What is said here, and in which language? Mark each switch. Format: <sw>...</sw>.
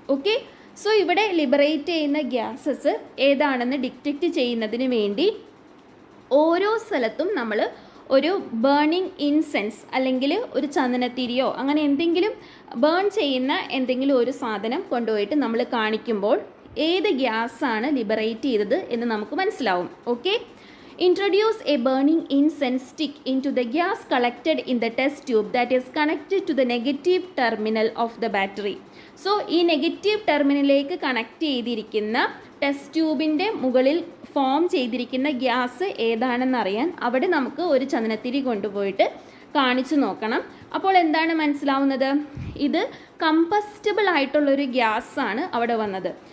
<ml>Okay, so ഇവിടെ liberate ചെയ്യുന്ന gases ഏതാണെന്ന് ഡിറ്റക്റ്റ് ചെയ്യുന്നതിന് വേണ്ടി ഓരോ സ്ഥലത്തും നമ്മൾ ഒരു ബേണിംഗ് ഇൻസെൻസ് അല്ലെങ്കിൽ ഒരു ചന്ദനത്തിരിയോ അങ്ങനെ എന്തെങ്കിലും ബേൺ ചെയ്യുന്ന എന്തെങ്കിലും ഒരു സാധനം കൊണ്ടുപോയിട്ട് നമ്മൾ കാണിക്കുമ്പോൾ ഏത് ഗ്യാസാണ് ലിബറേറ്റ് ചെയ്തത് എന്ന് നമുക്ക് മനസ്സിലാവും.</ml> <en>Okay, introduce a burning incense stick into the gas collected in the test tube that is connected to the negative terminal of the battery.</en> <ml>So ഈ നെഗറ്റീവ് ടെർമിനലിലേക്ക് കണക്ട് ചെയ്തിരിക്കുന്ന ടെസ്റ്റ് ട്യൂബിൻ്റെ മുകളിൽ ഫോം ചെയ്തിരിക്കുന്ന ഗ്യാസ് ഏതാണെന്നറിയാൻ അവിടെ നമുക്ക് ഒരു ചന്ദനത്തിരി കൊണ്ടുപോയിട്ട് കാണിച്ചു നോക്കണം. അപ്പോൾ എന്താണ് മനസ്സിലാവുന്നത്? ഇത് കമ്പസ്റ്റബിൾ ആയിട്ടുള്ളൊരു ഗ്യാസാണ് അവിടെ വന്നത്.</ml>